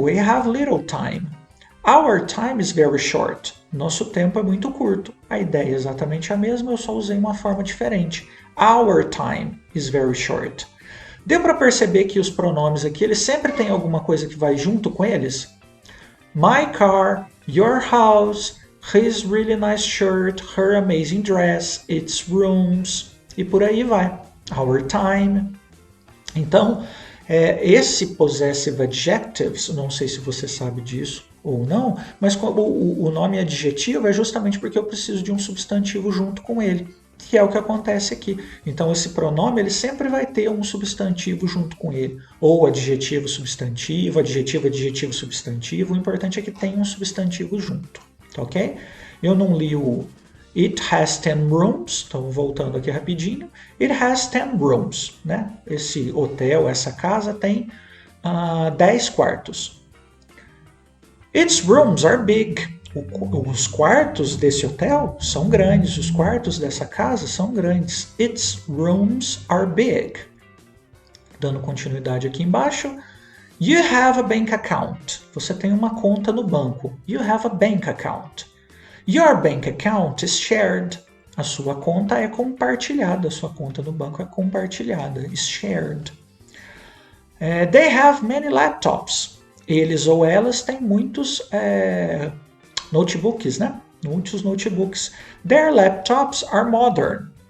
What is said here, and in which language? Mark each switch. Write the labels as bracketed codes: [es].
[en] We have little time. Our time is very short. [pt] Nosso tempo é muito curto. A ideia é exatamente a mesma, eu só usei uma forma diferente. [en] Our time is very short. [pt] Deu para perceber que os pronomes aqui, eles sempre têm alguma coisa que vai junto com eles? [en] My car, your house, his really nice shirt, her amazing dress, its rooms, [pt] e por aí vai. [en] Our time. [pt] Então, esse possessive adjectives, não sei se você sabe disso ou não, mas o nome adjetivo é justamente porque eu preciso de um substantivo junto com ele, que é o que acontece aqui. Então, esse pronome ele sempre vai ter um substantivo junto com ele, ou adjetivo, substantivo, adjetivo, adjetivo, substantivo. O importante é que tenha um substantivo junto, tá ok? Eu não li o [en] It has 10 rooms, [pt] então voltando aqui rapidinho. [en] It has 10 rooms, [pt] né? Esse hotel, essa casa tem 10 quartos. [en] Its rooms are big. [pt] Os quartos desse hotel são grandes, os quartos dessa casa são grandes. [en] Its rooms are big. [pt] Dando continuidade aqui embaixo. [en] You have a bank account. [pt] Você tem uma conta no banco. [en] You have a bank account. Your bank account is shared. [pt] A sua conta é compartilhada. A sua conta no banco é compartilhada. [en] Is shared. They have many laptops. [pt] Eles ou elas têm muitos notebooks, né? Muitos notebooks. [en] Their laptops are modern.